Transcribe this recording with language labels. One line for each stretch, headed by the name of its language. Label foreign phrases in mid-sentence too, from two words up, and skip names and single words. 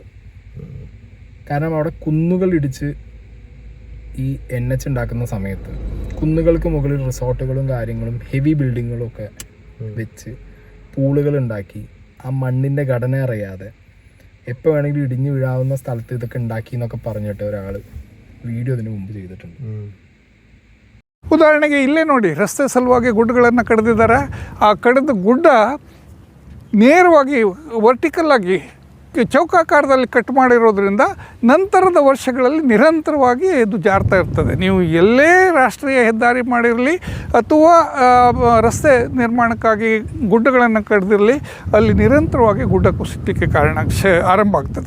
Malayalam: കാരണം അവിടെ കുന്നുകൾ ഇടിച്ച് ഈ NH ഉണ്ടാക്കുന്ന സമയത്ത് കുന്നുകൾക്ക് മുകളിൽ റിസോർട്ടുകളും കാര്യങ്ങളും ഹെവി ബിൽഡിങ്ങുകളും ഒക്കെ വെച്ച് പൂളുകൾ ഉണ്ടാക്കി ആ മണ്ണിൻ്റെ ഘടന അറിയാതെ എപ്പോൾ വേണമെങ്കിലും ഇടിഞ്ഞു വീഴാവുന്ന സ്ഥലത്ത് ഇതൊക്കെ ഉണ്ടാക്കി എന്നൊക്കെ പറഞ്ഞിട്ട് ഒരാൾ വീഡിയോ അതിന് ಮುമ്പ് ചെയ്തിട്ടുണ്ട്.
Kannada: ಉದಾಹರಣೆಗೆ ಇಲ್ಲೇ ನೋಡಿ, ರಸ್ತೆ ಸಲುವಾಗಿ ಗುಡ್ಡಗಳನ್ನು ಕಡಿದಿದ್ದಾರೆ. ಆ ಕಡಿದ ಗುಡ್ಡ ನೇರವಾಗಿ ವರ್ಟಿಕಲ್ಲಾಗಿ ಚೌಕಾಕಾರದಲ್ಲಿ ಕಟ್ ಮಾಡಿರೋದ್ರಿಂದ ನಂತರದ ವರ್ಷಗಳಲ್ಲಿ ನಿರಂತರವಾಗಿ ಇದು ಜಾರ್ತಾ ಇರ್ತದೆ. ನೀವು ಎಲ್ಲೇ ರಾಷ್ಟ್ರೀಯ ಹೆದ್ದಾರಿ ಮಾಡಿರಲಿ ಅಥವಾ ರಸ್ತೆ ನಿರ್ಮಾಣಕ್ಕಾಗಿ ಗುಡ್ಡಗಳನ್ನು ಕಡಿದಿರಲಿ, ಅಲ್ಲಿ ನಿರಂತರವಾಗಿ ಗುಡ್ಡ ಕುಸಿತಕ್ಕೆ ಆರಂಭ ಆಗ್ತದೆ.